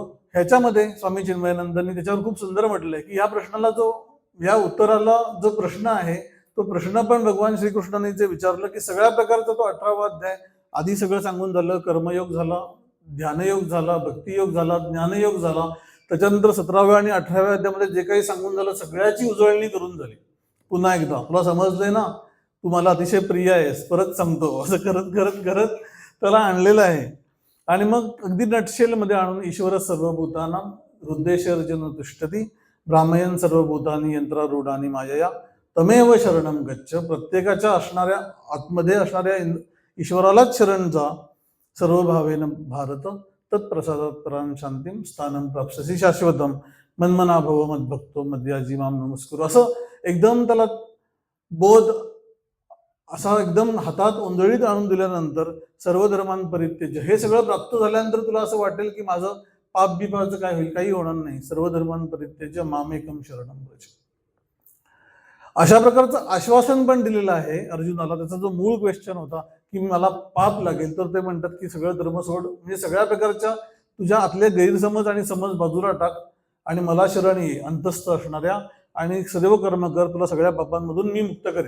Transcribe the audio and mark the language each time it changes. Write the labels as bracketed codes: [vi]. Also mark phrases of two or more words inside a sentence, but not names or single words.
[mr] ह्याच्यामध्ये स्वामी चिन्मयानंदांनी त्याच्यावर खूप सुंदर म्हटलंय की या प्रश्नाला या उत्तराला जो प्रश्न आहे तो प्रश्न पण भगवान श्रीकृष्णाने जे विचारलं की सगळ्या प्रकारचा तो 18वा अध्याय आधी सगळं सांगून झालं, कर्मयोग झाला, ध्यानयोग झाला, भक्तियोग झाला, ज्ञानयोग झाला, त्याच्यानंतर 17व्या आणि 18व्या अध्यायामध्ये जे काही सांगून झालं सगळ्याची उजळणी करून झाली. पुन्हा एकदा तुला समजलंय ना, तू मला अतिशय प्रिय आहेस, परत सांगतो, असं करत करत करत त्याला आणलेलं आहे. आणि मग अगदी नटशेलमध्ये आणून [sa] ईश्वर सर्वभूतानां हृदयशर्जन तिष्ठती ब्राह्मयन सर्वभूतानी यंत्रारूढानी मायया तमेव शरणम गच्छ. [mr] प्रत्येकाच्या असणाऱ्या आतमध्ये असणाऱ्या ईश्वरालाच शरण जा. [sa] सर्व भावेन भारत तत्प्रसादात परां शांतीम स्थानं प्राप्स्यसि शाश्वतम मन्मना भव मद्भक्तो मद्याजी माम नमस्कुरु. [mr] असं एकदम त्याला बोध असा एकदम हातात ओंजळीत आणून दिल्यानंतर [sa] सर्व धर्मांपरित्यज्य [mr] हे सगळं प्राप्त झाल्यानंतर तुला असं वाटेल की माझं पाप बिपाचं काय होईल, काही होणार नाही. [sa] सर्व धर्मांपरित्यज्य मामेकम शरणम व्रज. [mr] अशा प्रकारचं आश्वासन पण दिलेलं आहे अर्जुनाला. त्याचा जो मूळ क्वेश्चन होता की मला पाप लागेल, तर ते म्हणतात की सगळं धर्म सोड, म्हणजे सगळ्या प्रकारच्या तुझ्या आतले गैरसमज आणि समज बाजूला टाक आणि मला शरण ये अंतस्थ असणाऱ्या आणि सर्व कर्म कर, तुला सगळ्या पापांमधून मी मुक्त करेन.